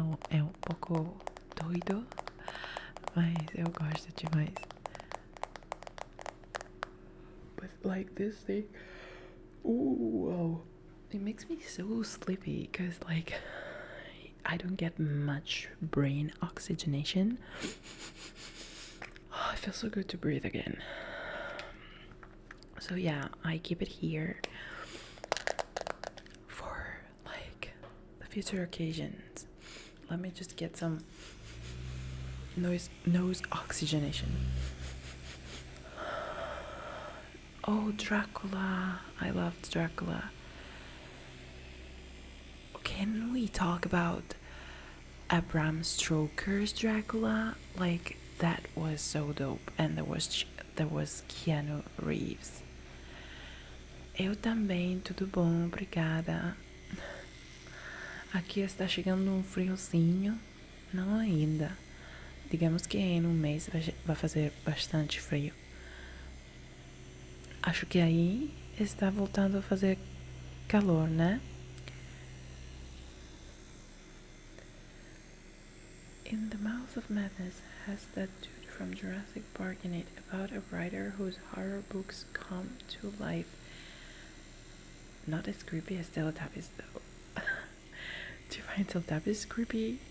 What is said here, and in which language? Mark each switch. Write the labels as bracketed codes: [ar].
[pt] É um pouco doido, mas eu gosto demais. [en] But like this thing, ooh, wow, it makes me so sleepy, because like I don't get much brain oxygenation. Oh, it feels so good to breathe again. So yeah, I keep it here for like the future occasions. Let me just get some nose oxygenation. Oh, Dracula. I loved Dracula. Can we talk about Bram Stoker's Dracula? Like, that was so dope. And there was Keanu Reeves. [pt] Eu também, tudo bom, obrigada. Aqui está chegando um friozinho. Não ainda. Digamos que em um mês vai fazer bastante frio. Acho que aí está voltando a fazer calor, né? [en] In the Mouth of Madness has that dude from Jurassic Park in it about a writer whose horror books come to life. Not as creepy as Teletubbies though. Do you find Teletubbies creepy?